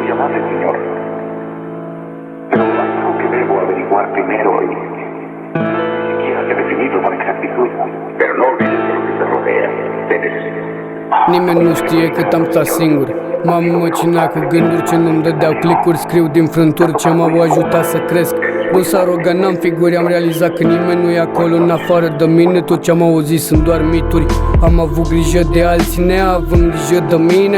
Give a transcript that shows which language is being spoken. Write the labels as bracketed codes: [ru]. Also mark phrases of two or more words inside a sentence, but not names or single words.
[es] hace, señor. Pero algo que debo averiguar primero y ni siquiera he definido con exactitud. Pero no olvides de lo que te rodea. Te necesito. [ro] Nimeni nu știe cât am stat singur. M-am măcinat cu gânduri ce nu-mi dădeau clicuri. Scriu din frânturi ce m-au ajutat să cresc. Nu s-a rogat, n-am figuri, am realizat că nimeni nu e acolo în afară de mine. Tot ce am auzit sunt doar mituri. Am avut grijă de alții neavând grijă de mine.